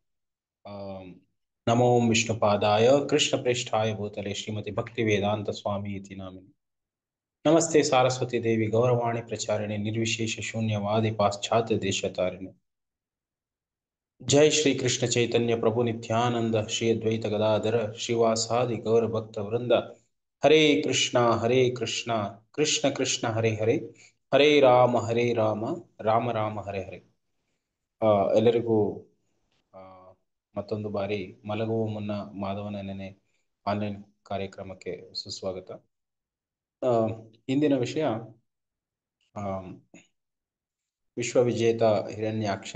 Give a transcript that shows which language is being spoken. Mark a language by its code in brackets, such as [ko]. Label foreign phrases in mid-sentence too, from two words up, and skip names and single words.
[sa] ನಮೋ ವಿಷ್ಣುಪಾದಾಯ ಕೃಷ್ಣ ಪ್ರೇಷ್ಠಾಯ ಭೂತಲೆ ಶ್ರೀಮತಿ ಭಕ್ತಿ ವೇದಾಂತ ಸ್ವಾಮಿ ಇತಿ ನಾಮಿನಿ. ನಮಸ್ತೆ ಸಾರಸ್ವತಿ ದೇವಿ ಗೌರವಾಣಿ ಪ್ರಚಾರಿಣಿ ನಿರ್ವಿಶೇಷ ಶೂನ್ಯವಾದಿ ಪಾಶ್ಚಾತ್ಯ ದೇಶತಾರಿಣಿ. ಜೈ ಶ್ರೀ ಕೃಷ್ಣ ಚೈತನ್ಯ ಪ್ರಭು ನಿತ್ಯಾನಂದ ಶ್ರೀ ಅದ್ವೈತ ಗದಾಧರ ಶ್ರೀವಾಸಾದಿ ಗೌರ ಭಕ್ತ ವೃಂದ. ಹರೇ ಕೃಷ್ಣ ಕೃಷ್ಣ ಕೃಷ್ಣ ಹರೇ ಹರೇ, ಹರೇ ರಾಮ ರಾಮ ರಾಮ ಹರೇ ಹರೇ. [kn] ಎಲ್ಲರಿಗೂ ಮತ್ತೊಂದು ಬಾರಿ ಮಲಗುವ ಮುನ್ನ ಮಾಧವನ ನೆನೆ ಆನ್ಲೈನ್ ಕಾರ್ಯಕ್ರಮಕ್ಕೆ ಸುಸ್ವಾಗತ. ಇಂದಿನ ವಿಷಯ ವಿಶ್ವವಿಜೇತ ಹಿರಣ್ಯಾಕ್ಷ.